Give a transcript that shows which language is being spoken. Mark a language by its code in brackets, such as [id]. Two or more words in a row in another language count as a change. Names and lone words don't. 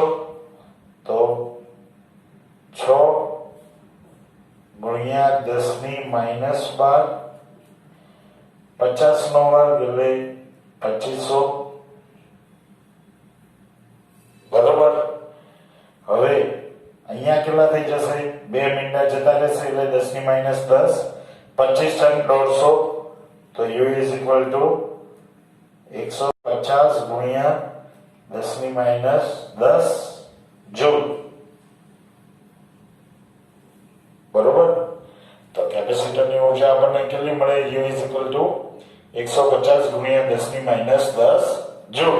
[gu] તો 6 ગુણ્યા 10 ની માઇનસ 12, 50 નો વર્ગ એટલે 2500. બરોબર. હવે અહીંયા કેટલા થઈ જશે? 2 મિનિટના જતા રહેશે એટલે 10 ની માઇનસ 10, 25 × 150. તો [en] U is equal to [gu] 150 ગુણ્યા 10 ની માઇનસ 10 જૂલ. બરોબર. તો કેપેસિટરની ઉર્જા આપણને કેટલી મળે? [en] U is equal to [gu] 150 ગુણ્યા 10 ની માઇનસ 10 જૂલ.